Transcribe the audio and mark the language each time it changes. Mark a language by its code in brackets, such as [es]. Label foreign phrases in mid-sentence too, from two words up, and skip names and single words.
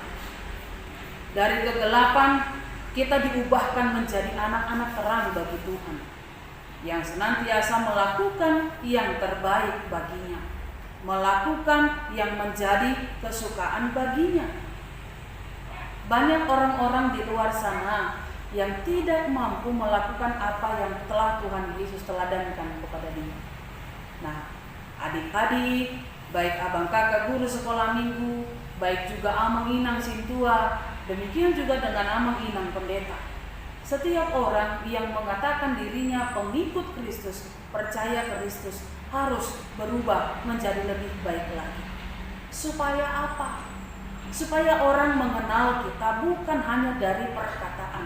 [id] Dari kegelapan kita diubahkan menjadi anak-anak terang bagi Tuhan, yang senantiasa melakukan yang terbaik baginya, melakukan yang menjadi kesukaan baginya. Banyak orang-orang di luar sana yang tidak mampu melakukan apa yang telah Tuhan Yesus teladankan kepada dia. Nah, adik-adik, baik abang kakak guru sekolah minggu, baik juga [bbc] amang inang sintua, [id] demikian juga dengan [bbc] amang inang [id] pendeta. Setiap orang yang mengatakan dirinya pengikut Kristus, percaya Kristus, harus berubah menjadi lebih baik lagi. Supaya apa? Supaya orang mengenal kita bukan hanya dari perkataan.